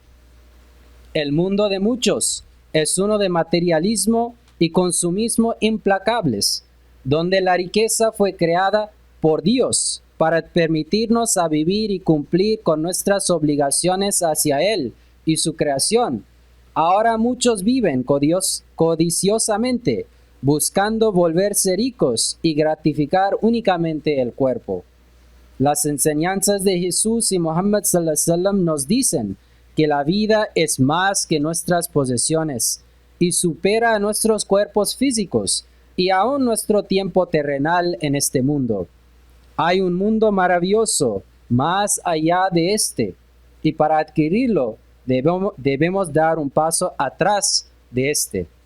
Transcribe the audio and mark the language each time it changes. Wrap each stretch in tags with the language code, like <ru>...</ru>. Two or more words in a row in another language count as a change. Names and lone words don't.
<es>El mundo de muchos es uno de materialismo y consumismo implacables, donde la riqueza fue creada por Dios para permitirnos a vivir y cumplir con nuestras obligaciones hacia Él y su creación. Ahora muchos viven codiciosamente, buscando volverse ricos y gratificar únicamente el cuerpo. Las enseñanzas de Jesús y Muhammad</es> <ar>صلى الله عليه وسلم</ar> <es>nos dicen que la vida es más que nuestras posesiones y supera a nuestros cuerpos físicos y aún nuestro tiempo terrenal en este mundo. Hay un mundo maravilloso más allá de este, y para adquirirlo debemos dar un paso atrás de este.</es>